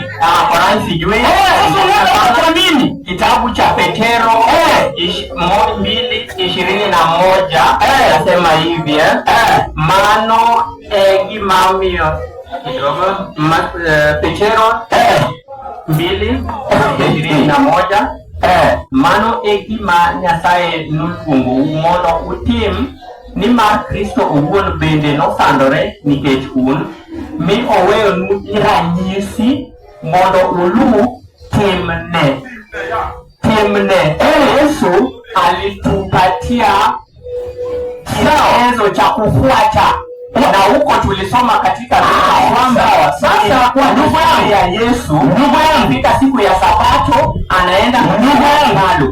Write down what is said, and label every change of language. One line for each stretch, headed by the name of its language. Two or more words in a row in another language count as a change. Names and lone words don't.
Swahili: Qur'ani sijui. Sasa unaenda kwa nini? Kitabu cha Petero 2:21 nasema hivi
Luo (Kenya and Tanzania): mano egimamio
Swahili: kidogo Petero
Luo (Kenya and Tanzania): 2:21 mano egima Nyasaye nukungu mondo utim ni mar Kristo owuon bende nosandore nikech un mi oweyo nu ranyisi mondo ulu timne.
Swahili: Yesu alitupatia kigezo cha kufuata, na huko tulisoma katika kwamba sasa kwa ndugu ya Yesu, ndugu yangu, siku ya Sabato anaenda hekalu.